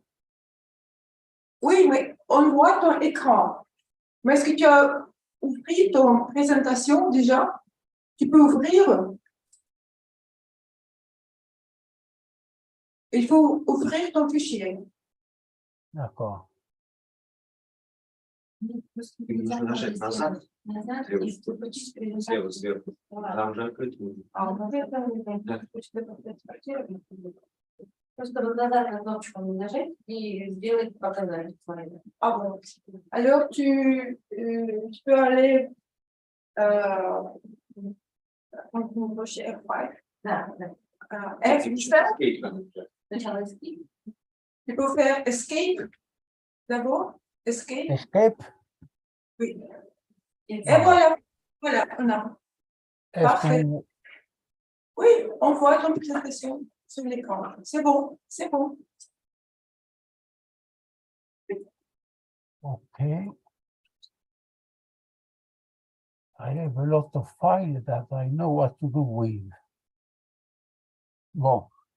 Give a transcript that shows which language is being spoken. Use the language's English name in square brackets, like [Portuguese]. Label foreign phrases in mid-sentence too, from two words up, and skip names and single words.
[French] Oui, mais on voit ton écran. Mais est-ce que tu as ouvert ton présentation déjà? Tu peux ouvrir. Il faut ouvrir ton fichier. D'accord. [Russian] им нужно нажать назад, слева сверху. Там же открыть нужно. Просто вот на кнопочку нажать и сделать показать слайды. [French] Ah bon. Alors, tu peux aller chez F5. [Russian] Да, да. F5. Сначала escape. [French] Tu peux faire Escape d'abord. Escape. Escape? Oui. Et voilà. Voilà, on a. Est-ce Parfait. que Oui, on voit ton présentation sur l'écran. C'est bon, c'est bon. Okay. [English] I have a lot of files that I know what to do with. [French] Bon.